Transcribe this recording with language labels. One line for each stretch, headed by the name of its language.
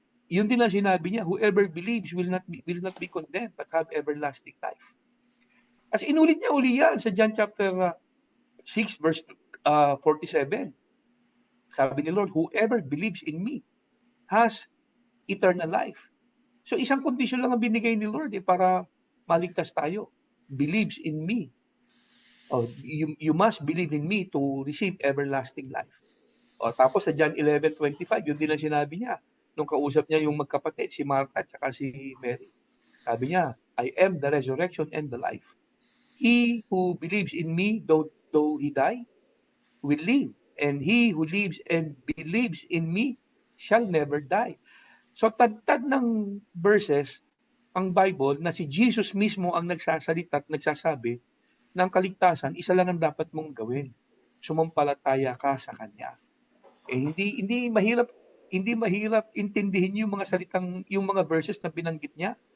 Filipino: Yun din ang sinabi niya,
English: whoever believes will not be condemned but have everlasting life.
Filipino: As inulit niya uli yan sa John chapter 6 verse 47. Sabi ni
English: Lord, whoever believes in me has eternal life.
Filipino: So isang kondisyon lang ang binigay ni Lord para maligtas tayo.
English: Believes in me. You must believe in me to receive everlasting life.
Filipino: Tapos sa John 11:25, yun din ang sinabi niya nung kausap niya yung magkapatid, si Martha at saka si Mary. Sabi niya,
English: I am the resurrection and the life. He who believes in me, though he die, will live. And he who lives and believes in me shall never die.
Filipino: So tad-tad ng verses ang Bible na si Jesus mismo ang nagsasalita at nagsasabi ng kaligtasan, isa lang ang dapat mong gawin. Sumampalataya ka sa Kanya. Hindi mahirap intindihin yung mga yung mga verses na binanggit niya.